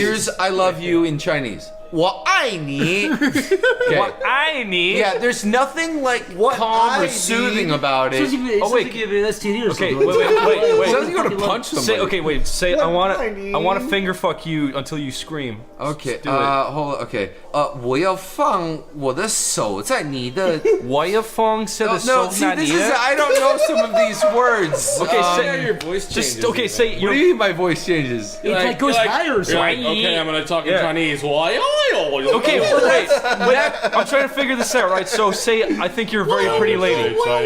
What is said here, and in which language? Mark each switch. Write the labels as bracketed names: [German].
[English] Here's I love you in Chinese. [Chinese] 我爱你.Okay. 我爱你. [English] Yeah, there's nothing like calm or soothing about it. Oh wait, okay, wait. Sounds like you're gonna punch somebody. Say I want to finger fuck you until you scream. Okay, do it. hold on. [Chinese] Okay, 我要放我的手在你的。我要放手的手在你的。 [English] No, see, this is I don't know some of these words. Okay, say your voice changes. Say. What do you mean my voice changes? It goes higher or something. Okay, I'm gonna talk in Chinese. Okay, wait. I'm trying to figure this out, right? So say I think you're a very pretty lady.